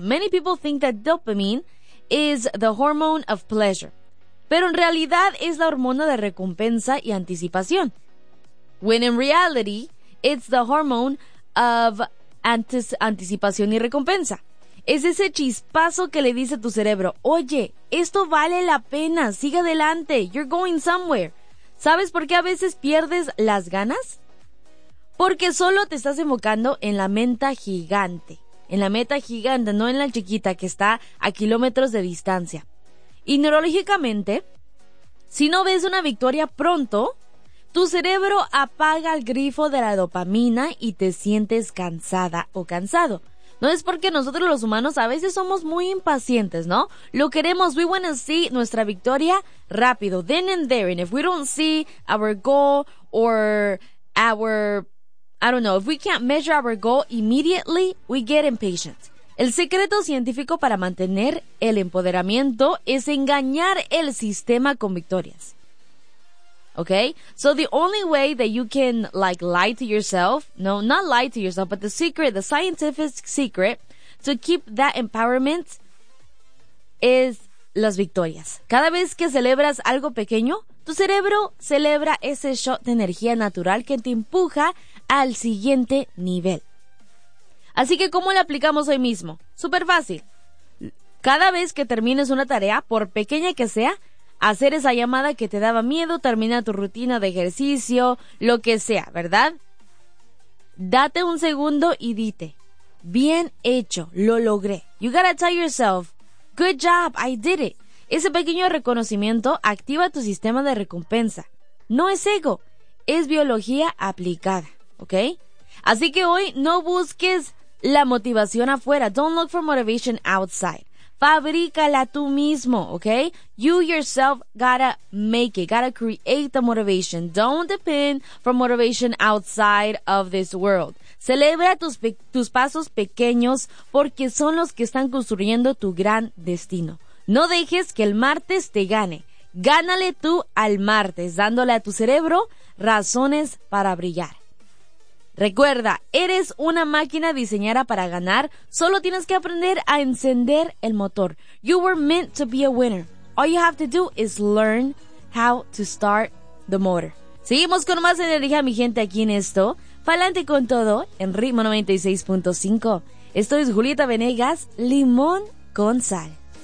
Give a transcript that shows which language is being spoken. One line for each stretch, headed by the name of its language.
English: Many people think that dopamine is the hormone of pleasure.
Spanish: Pero en realidad es la hormona de recompensa y anticipación.
English: When in reality, it's the hormone of
Spanish: anticipación y recompensa. Es ese chispazo que le dice a tu cerebro, oye, esto vale la pena, sigue adelante,
English: you're going somewhere.
Spanish: ¿Sabes por qué a veces pierdes las ganas? Porque solo te estás enfocando en la meta gigante. En la meta gigante, no en la chiquita que está a kilómetros de distancia. Y neurológicamente, si no ves una victoria pronto, tu cerebro apaga el grifo de la dopamina y te sientes cansada o cansado. No es porque nosotros los humanos a veces somos muy impacientes, ¿no? Lo queremos,
English: we want to see
Spanish: nuestra victoria rápido,
English: then and there. And if we don't see our goal or our, I don't know, if we can't measure our goal immediately, we get impatient.
Spanish: El secreto científico para mantener el empoderamiento es engañar el sistema con victorias.
English: Okay, so the only way that you can like lie to yourself, no, not lie to yourself, but the secret, the scientific secret to keep that empowerment is
Spanish: las victorias. Cada vez que celebras algo pequeño, tu cerebro celebra ese shot de energía natural que te empuja al siguiente nivel. Así que, ¿cómo lo aplicamos hoy mismo? Súper fácil. Cada vez que termines una tarea, por pequeña que sea, hacer esa llamada que te daba miedo, termina tu rutina de ejercicio, lo que sea, ¿verdad? Date un segundo y dite, bien hecho, lo logré.
English: You gotta tell yourself, good job, I did it.
Spanish: Ese pequeño reconocimiento activa tu sistema de recompensa. No es ego, es biología aplicada, ¿ok? Así que hoy no busques la motivación afuera.
English: Don't look for motivation outside.
Spanish: Fabrícala tú mismo,
English: ¿ok? You yourself gotta make it, gotta create the motivation. Don't depend for motivation outside of this world.
Spanish: Celebra tus pasos pequeños porque son los que están construyendo tu gran destino. No dejes que el martes te gane. Gánale tú al martes, dándole a tu cerebro razones para brillar. Recuerda, eres una máquina diseñada para ganar. Solo tienes que aprender a encender el motor.
English: You were meant to be a winner. All you have to do is learn how to start the motor.
Spanish: Seguimos con más energía, mi gente, aquí en esto. Pa'lante con todo, en Ritmo 96.5. Esto es Julieta Venegas, Limón con Sal.